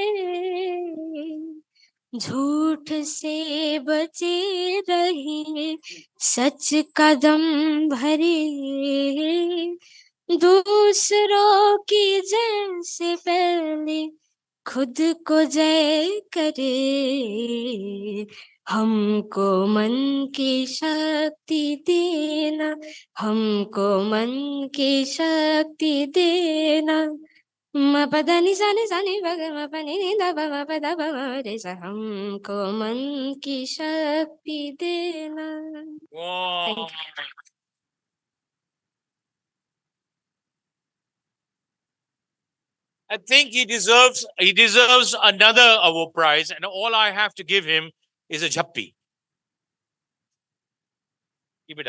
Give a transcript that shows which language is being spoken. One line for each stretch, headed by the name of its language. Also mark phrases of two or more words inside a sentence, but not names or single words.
Hindi: झूठ से बचे रहे, सच कदम भरे, दूसरों की जय से पहले खुद को जय करे, हमको मन की शक्ति देना, हमको मन की शक्ति देना, म पद नि सा नि भ ग म प नि नि ध प म प ध प म रे सा, हमको मन की शक्ति देना.
English: Wow. I think he deserves another award prize, and all I have to give him is a jhappi. Keep it up.